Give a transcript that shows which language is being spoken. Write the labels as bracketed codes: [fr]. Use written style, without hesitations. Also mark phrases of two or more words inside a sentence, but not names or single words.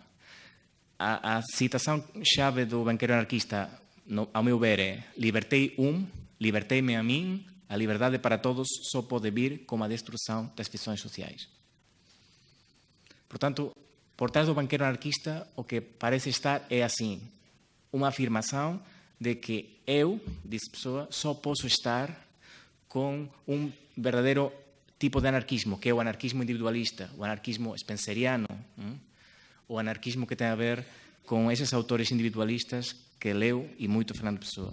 [gl] A citación chave do banqueiro anarquista, ao meu ver, é libertei-me a min, a liberdade para todos só pode vir como a destrução das fissões sociais. [pt] Portanto, por trás do banqueiro anarquista, o que parece estar é assim, uma afirmação de que eu, diz a pessoa, só posso estar com um verdadeiro tipo de anarquismo, que é o anarquismo individualista, o anarquismo spenceriano, o anarquismo que tem a ver com esses autores individualistas que leu e muito Fernando Pessoa.